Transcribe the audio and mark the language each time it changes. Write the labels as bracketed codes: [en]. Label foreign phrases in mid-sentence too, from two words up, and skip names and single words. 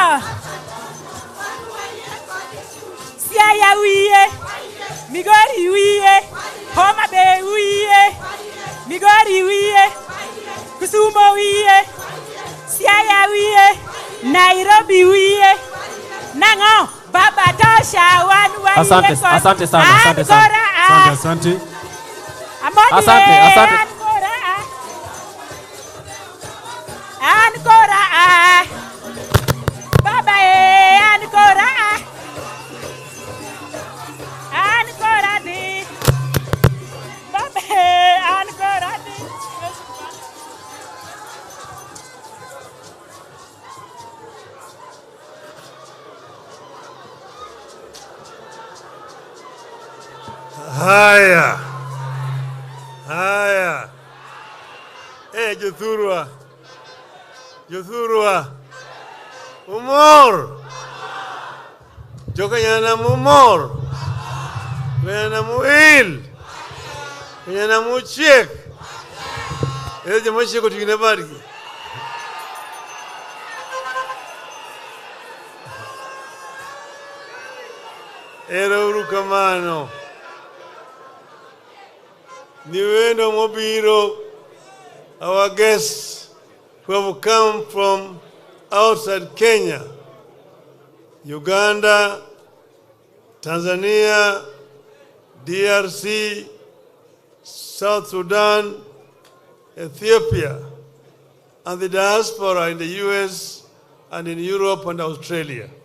[luo] Siaya wiye Migori wiye Homa Bay wiye Migori wiye Kisumo wiye Siaya wiye Nairobi wiye Nango [sw] baba tosha [luo] wan wiye [sw] Asante sana, asante Ankora baba ankora di baba ankora di Haya. [luo] Jothurwa. Umor. Jokanyana mumor. Kanyana muil. Kanyana muchiek. Eje mochieko tingine barki. Ero kamano. Niwendo mobiro, [en] our guests who have come from outside Kenya, Uganda, Tanzania, DRC, South Sudan, Ethiopia, and the diaspora in the US and in Europe and Australia.